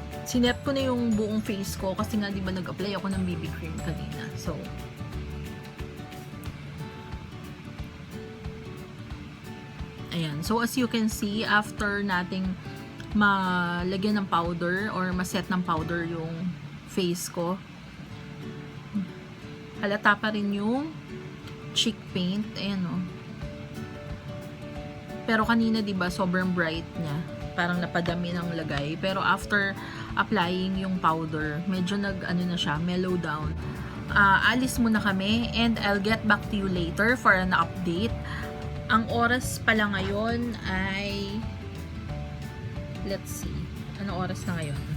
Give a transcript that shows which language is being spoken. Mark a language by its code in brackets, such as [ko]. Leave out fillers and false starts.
[tl] Sinet ko na yung buong face ko kasi nga di ba nag-apply ako ng BB cream kanina. So, ayan. So, as you can see, after nating malagyan ng powder or maset ng powder yung face ko. Halata pa rin yung cheek paint. Ayan o. Pero kanina diba sobrang bright niya. Parang napadami ng lagay. Pero after applying yung powder, medyo ano na siya, mellow down. Alis muna kami [en] and I'll get back to you later for an update. [tl] Ang oras pala ngayon ay, [en] let's see, [tl] ano oras na ngayon?